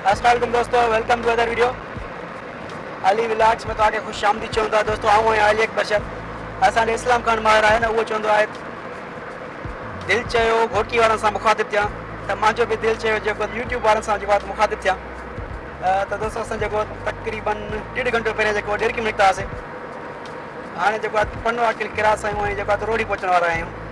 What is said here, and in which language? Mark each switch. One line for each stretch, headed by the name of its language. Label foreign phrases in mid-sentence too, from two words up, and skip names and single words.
Sindhi: वालेकुम दोस्तों,
English: welcome to other video Ali vlogs में।
Sindhi: तव्हांखे ख़ुशि आमदी चऊं था दोस्तों। आऊं आहियां अली अकबर बशर। असांजो इस्लाम खान माहिर आहे न, उहो चवंदो आहे दिलि चयो घोटी वारनि सां मुखातिब थियां, त मुंहिंजो बि दिलि चयो जेको यूट्यूब वारनि सां जेको आहे मुखातिब थियां। त दोस्तों असां जेको तक़रीबन 1.5 घंटो पहिरियों जेको 1.5 किलोमीटर हुआसीं, हाणे जेको आहे पन्नो अकिल किरास आहियूं ऐं जेको आहे रोडी पहुचण वारा आहियूं।